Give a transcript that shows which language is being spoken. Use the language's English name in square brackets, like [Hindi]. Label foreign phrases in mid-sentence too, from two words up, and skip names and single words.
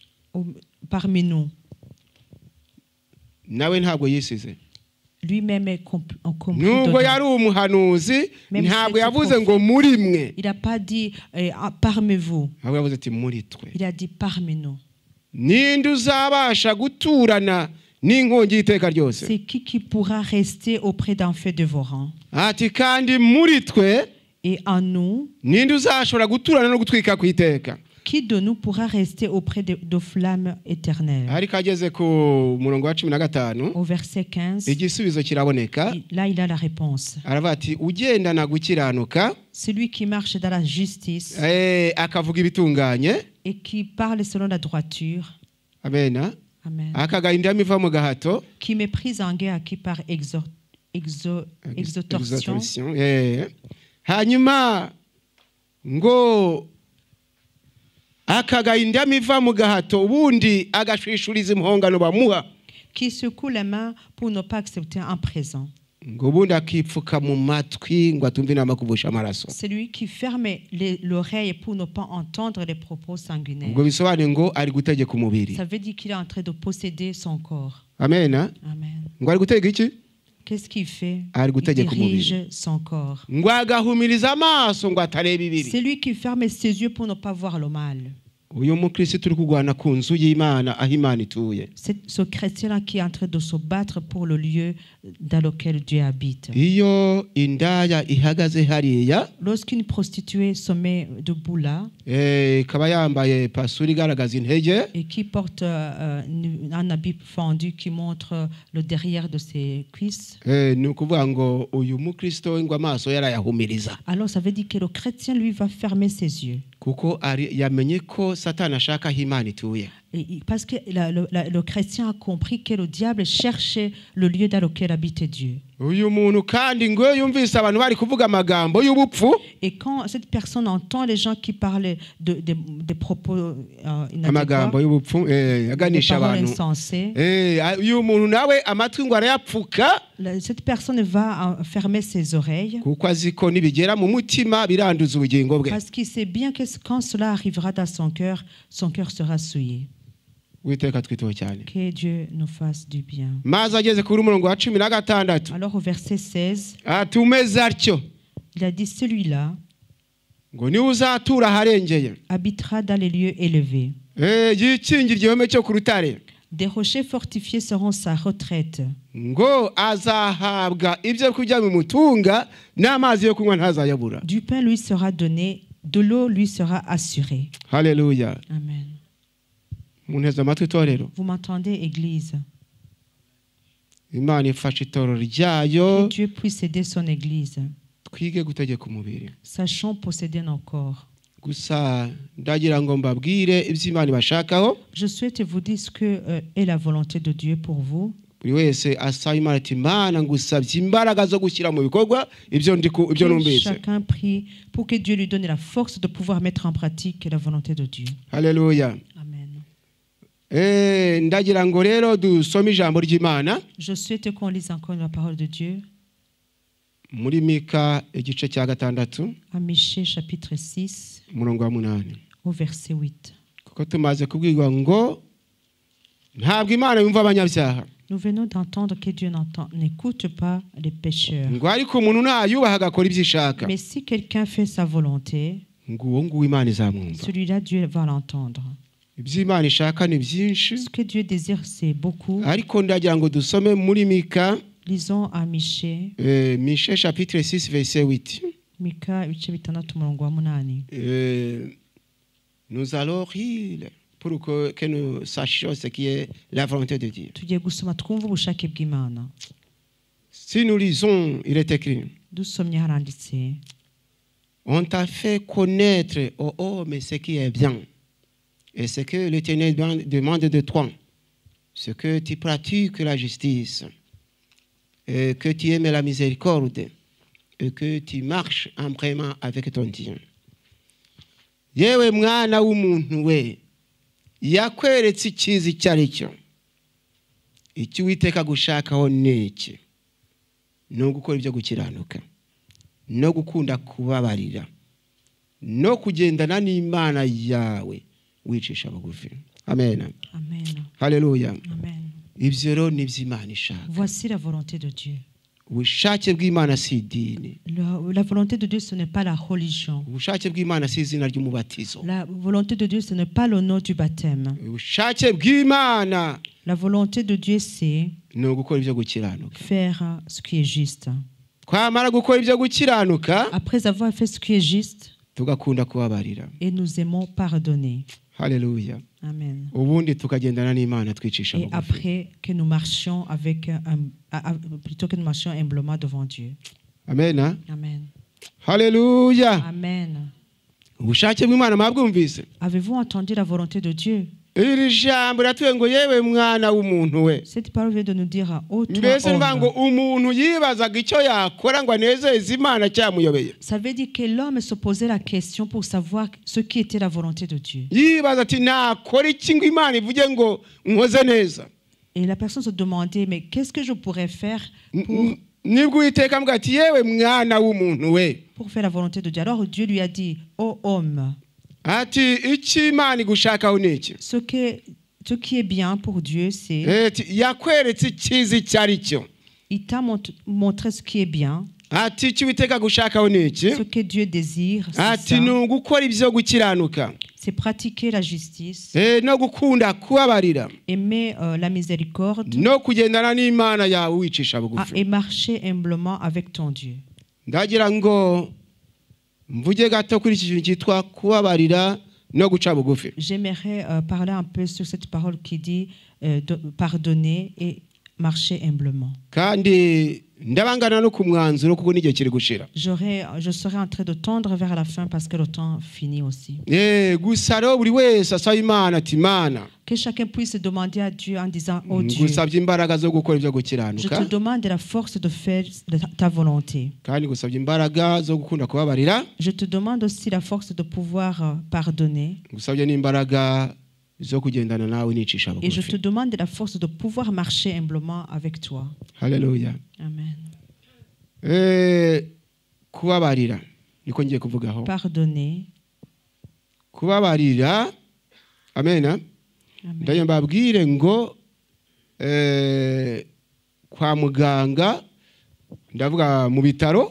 [French] parmi nous. [Kinyarwanda] Nawe ntabwo yisize, [French] Lui-même est compris [Kinyarwanda] nubwo [French] dedans. [Kinyarwanda] yari umuhanuzi [French] Même [Kinyarwanda] ntabwo [French] si [Kinyarwanda] yavuze [French] c'est [Kinyarwanda] ngo muri mwe, [French] Il n'a pas dit parmi vous, [Kinyarwanda] ahubwo yavuze ati muri twe. [French] il a dit parmi nous. [Kinyarwanda] Ninde uzabasha guturana n'inkongi y'iteka ryose? [French] C'est qui pourra rester auprès d'un feu dévorant? [Kinyarwanda] Ati kandi muri twe [French] Et en nous, [Kinyarwanda] ninde uzashobora guturana no gutwika kwiteka? [French] qui de nous pourra rester auprès de flammes éternelles? [Kinyarwanda] Ariko ageze ku murongo wa 15 [French] Au verset 15, [Kinyarwanda] igisubizo kiraboneka. [French] là il a la réponse. [Kinyarwanda] Aravuga ati ugendana gukiranuka, [French] Celui qui marche dans la justice [Kinyarwanda] akavuga ibitunganye, [French] et qui parle selon la droiture, [Kinyarwanda] amena, [French] Amen, [Kinyarwanda] akagahinda imiva mu gahato, [French] qui méprise en guerre, qui par exhortation, [Kinyarwanda] hanyuma ngo akagahinda imiva mu gahato ubundi agashishuriza impongano bamuha. [French] qui secoue les mains pour ne pas accepter un présent. [Kinyarwanda] ngo ubundi akipfuka mu matwi ngo atumve inama kuvusha amaraso. [French] C'est lui qui ferme l'oreille pour ne pas entendre les propos sanguinaires. [Kinyarwanda] Ngo bisobanuye ngo ari gutegeka umubiri. [French] Ça veut dire qu'il est en train de posséder son corps. [Kinyarwanda] Amen. [French] Amen. [Kinyarwanda] Ngo ari gutegeka iki? [French] Qu'est-ce qu'il fait? [Kinyarwanda] Ari [French] Il [Kinyarwanda] gutegeka umubiri. [French] dirige son corps. [Kinyarwanda] Ngo agahumiriza amaso ngo atareba ibibi. [French] C'est lui qui ferme ses yeux pour ne pas voir le mal. [Kinyarwanda] Uyu mukristo turi kugwana ku nzu y'Imana aho Imana ituye. [French] C'est ce chrétien-là qui est en train de se battre pour le lieu dans lequel Dieu habite. [Kinyarwanda] Iyo indaya ihagaze hariya, [French] Lorsqu'une prostituée se met debout là [Kinyarwanda] ikaba yambaye pasuri igaragaza intege, [French] et qui porte un habit fendu qui montre le derrière de ses cuisses, [Kinyarwanda] ni ukuvuga ngo uyu mukristo ngo amaso yarayahumiriza. [French] alors ça veut dire que le chrétien, lui, va fermer ses yeux. [Kinyarwanda] Kuko yamenye ko Satani ashaka aho Imana ituye. [French] Parce que le chrétien a compris que le diable cherchait le lieu dans lequel habitait Dieu. [Kinyarwanda] Uyu muntu kandi ngo yumvise abantu bari kuvuga amagambo y'ubupfu. [French] Et quand cette personne entend les gens qui parlent des propos [Kinyarwanda] amagambo [French] inadéquats, [Kinyarwanda] y'ubupfu [French] des [Kinyarwanda] aganisha [French] paroles [Kinyarwanda] abantu. [French] insensées, [Kinyarwanda] Uyu muntu nawe amatwi ngo arayapfuka [French] cette personne va fermer ses oreilles [Kinyarwanda] kuko azi ko nibigera mu mutima biranduza ubugingo bwe. [French] parce qu'il sait bien que quand cela arrivera dans son cœur sera souillé. [Kinyarwanda] Witeka twiteho cyane. [French] Que Dieu nous fasse du bien. [Kinyarwanda] Maze ageze kuri umurongo wa 16. [French] Alors au verset 16, [Kinyarwanda] Atumeze atyo [French] il a dit, celui-là [Kinyarwanda] ngo niwe uzatura aharengeye. [French] habitera dans les lieux élevés. [Kinyarwanda] Yikingira igihome cyo ku rutare. [French] Des rochers fortifiés seront sa retraite. [Kinyarwanda] Ngo azahabwa ibyo kurya bimutunga n'amazi yo kunywa ntazayabura. [French] Du pain lui sera donné, de l'eau lui sera assurée. [Kinyarwanda] Haleluya. [French] Amen. [Kinyarwanda] Munteze amatwi itorero. [French] Vous m'entendez, Église? [Kinyarwanda] Imana ifashe itorero [French] Que [Kinyarwanda] ryayo [French] Dieu puisse aider son Église. [Kinyarwanda] twige gutegeka umubiri. [French] Sachons posséder nos corps. [Kinyarwanda] Gusa ndagira ngo mbabwire ibyo Imana ibashakaho. [French] Je souhaite vous dire ce que est la volonté de Dieu pour vous. [Kinyarwanda] Buri wese asaba Imana ati Imana ngusabye imbaraga zo gushyira mu bikorwa ibyo numvise. [French] Chacun prie pour que Dieu lui donne la force de pouvoir mettre en pratique la volonté de Dieu. [Kinyarwanda] Haleluya. [French] Amen. [Kinyarwanda] Ndagira ngo rero dusome ijambo ry'Imana [French] Je souhaite qu'on lise encore la parole de Dieu [Kinyarwanda] muri Mika igice cya 6 [French] à Michée chapitre 6 [Kinyarwanda] umurongo wa 8. [French] au verset 8. [Kinyarwanda] Kuko tumaze kubwirwa ngo ntabwo Imana yumva abanyabyaha. [French] Nous venons d'entendre que Dieu n'écoute pas les pécheurs. [Kinyarwanda] Ngo ariko umuntu nayubaha agakora ibyo ishaka. [French] Mais si quelqu'un fait sa volonté, [Kinyarwanda] Ngo uwo nguwo Imana izamwumva. [French] celui-là, Dieu va l'entendre. [Kinyarwanda] Ibyo Imana ishaka ni byinshi. [French] Ce que Dieu désire, c'est beaucoup. [Kinyarwanda] Ariko ndagira ngo dusome muri Mika [French] Lisons à Michée, Michée chapitre 6 verset 8. [Kinyarwanda] Mika ibice bitandatu umurongo wa 8. [French] Nous allons lire pour que nous sachions ce qui est la volonté de Dieu. [Kinyarwanda] Tugiye gusoma twumva ubushake bw'Imana. [French] Si nous lisons, il est écrit: [Kinyarwanda] Dusomye haranditse, [French] on t'a fait connaître, ô homme, ce qui est bien, et ce que l'Éternel demande de toi, ce que tu pratiques la justice, et que tu aimes la miséricorde, et que tu marches humblement avec ton Dieu. [Kinyarwanda] Yewe mwana w'umuntu we, yakweretse icyiza icyo ari cyo. Icyo Uwiteka gushakaho ni iki? Ni ugukora ibyo gukiranuka, no gukunda kubabarira, no kugendana n'Imana yawe wicisha bugufi. Amen. Amen. Haleluya. Amen. Ibyo rero ni iby'Imana ishaka. [French] Voici la volonté de Dieu. [Kinyarwanda] Ubushake bw'Imana si idini. [French] La volonté de Dieu, ce n'est pas la religion. [Kinyarwanda] Ubushake bw'Imana si izina ry'umubatizo. [French] La volonté de Dieu, ce n'est pas le nom du baptême. [Kinyarwanda] Ubushake bw'Imana [French] La volonté de Dieu, c'est [Kinyarwanda] ni ugukora ibyo gukiranuka. [French] faire ce qui est juste. [Kinyarwanda] Twamara gukora ibyo gukiranuka, [French] Après avoir fait ce qui est juste, [Kinyarwanda] tugakunda kubabarira. [French] et nous aimons pardonner. [Kinyarwanda] Haleluya. [French] Amen. [Kinyarwanda] Ubundi tukagendana n'Imana twicisha [French] Et [Kinyarwanda] bugufi. [French] après que nous marchions plutôt que nous marchions humblement devant Dieu. Amen. Amen. [Kinyarwanda] Haleluya. [French] Amen. [Kinyarwanda] Ubushake bw'Imana mwabwumvise? [French] Avez-vous entendu la volonté de Dieu? [Kinyarwanda] Iri jambo ratuye ngo yewe mwana w'umuntu we. [French] Cette parole vient de nous dire, ô toi [Kinyarwanda] Mbese mva ngo [French] homme. [Kinyarwanda] umuntu yibazaga icyo yakora ngo anezeze Imana cyamuyobeye. [French] Ça veut dire que l'homme se posait la question pour savoir ce qui était la volonté de Dieu. [Kinyarwanda] Yibaza ati nakora iki ngo Imana ivuge ngo nkoze neza. [French] Et la personne se demandait, mais qu'est-ce que je pourrais faire pour [Kinyarwanda] nibwo Uwiteka ambwira ati yewe mwana w'umuntu we, [French] pour faire la volonté de Dieu. Alors Dieu lui a dit, ô homme, [Kinyarwanda] ati icyo Imana igushakaho ni iki? [French] ce qui est bien pour Dieu, c'est [Kinyarwanda] yakweretse icyiza icyo ari cyo. [French] il t'a montré ce qui est bien. [Kinyarwanda] Ati icyo Uwiteka gushakaho ni iki? [French] Ce que Dieu désire, [Kinyarwanda] ati ni ugukora ibyo gukiranuka, [French] c'est pratiquer la justice, [Kinyarwanda] no gukunda kubabarira, [French] aimer la miséricorde, [Kinyarwanda] no kugendana n'Imana yawe wicisha bugufi. [French] et marcher humblement avec ton Dieu. [Kinyarwanda] Ndagira ngo mvuge gato kuri iki kintu cyitwa kubabarira no guca bugufi. [French] J'aimerais parler un peu sur cette parole qui dit pardonner et marcher humblement. [Kinyarwanda] Kandi ndabangana no ku mwanzuro kuko n'igihe kiri gushira. [French] Je serai en train de tendre vers la fin parce que le temps finit aussi. [Kinyarwanda] Gusa rero buri wese asaba Imana ati Imana, [French] que chacun puisse demander à Dieu en disant, oh Dieu, [Kinyarwanda] gusabye imbaraga zo gukora ibyo [French] je [Kinyarwanda] gukiranuka, [French] te demande la force de faire ta volonté. [Kinyarwanda] kandi gusabye imbaraga zo gukunda kubabarira, [French] Je te demande aussi la force de pouvoir pardonner. [Kinyarwanda] gusabye n'imbaraga zo kugendana nawe nicisha [French] Et je te [Kinyarwanda] bugufi. [French] demande la force de pouvoir marcher humblement avec toi. [Kinyarwanda] Haleluya. [French] Amen. [Kinyarwanda] Kubabarira niko ngiye kuvugaho. [French] Pardonner. [Kinyarwanda] Kubabarira, amen. [French] Amen. [Kinyarwanda] Ndaye mbabwire ngo kwa muganga, ndavuga mu bitaro,